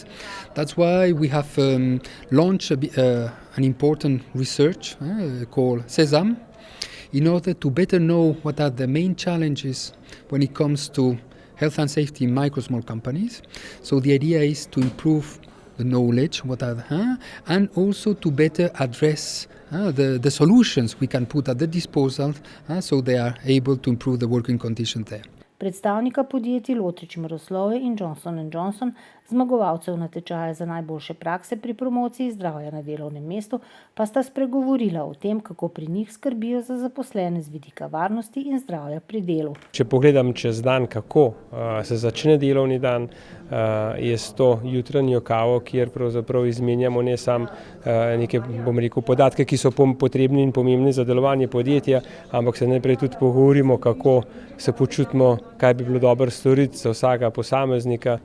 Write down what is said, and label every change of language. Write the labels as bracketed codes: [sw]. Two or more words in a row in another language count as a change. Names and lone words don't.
[en] That's why we have launched an important research called SESAM, in order to better know what are the main challenges when it comes to health and safety in small companies. So the idea is to improve the knowledge, and also to better address the solutions we can put at the disposal, so they are able to improve the working conditions there. [sl] Predstavnika podjetij Lotrič Maroslove in Johnson & Johnson, zmagovalcev natečaja za najboljše prakse pri promociji zdravja na delovnem mestu, pa sta spregovorila o tem, kako pri njih skrbijo za zaposlene z vidika varnosti in zdravja pri delu. Če pogledam čez dan, kako se začne delovni dan, je to jutranjo kavo, kjer pravzaprav izmenjamo ne samo neke, podatke, ki so potrebni in pomembni za delovanje podjetja, ampak se najprej tudi pogovorimo, kako se počutimo, kaj bi bilo dobro storiti za vsakega posameznika.